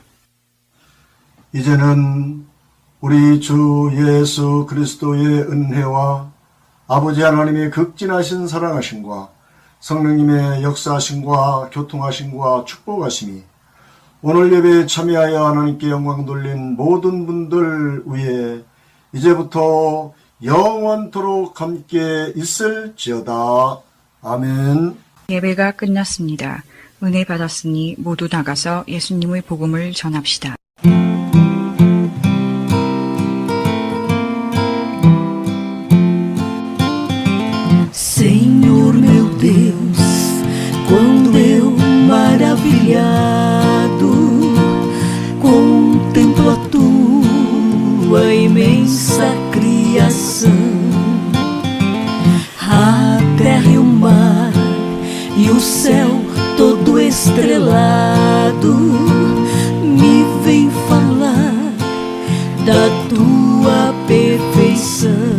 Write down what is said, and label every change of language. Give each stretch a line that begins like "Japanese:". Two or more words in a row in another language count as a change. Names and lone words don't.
Korean: 이제는 우리 주 예수 그리스도의 은혜와 아버지 하나님의 극진하신 사랑하심과 성령님의 역사하심과 교통하심과 축복하심이 오늘 예배에 참여하여 하나님께 영광 돌린 모든 분들 위에 이제부터 영원토록 함께 있을지어다. 아멘. 예배가 끝났습니다. 은혜 받았으니 모두 나가서 예수님의 복음을 전합시다.
Portuguese: Senhor meu Deus, quando eu maravilhado contemplo a tua imensa criação, a terra e o mar e o céu todo estrelado me vem falar da tua perfeição.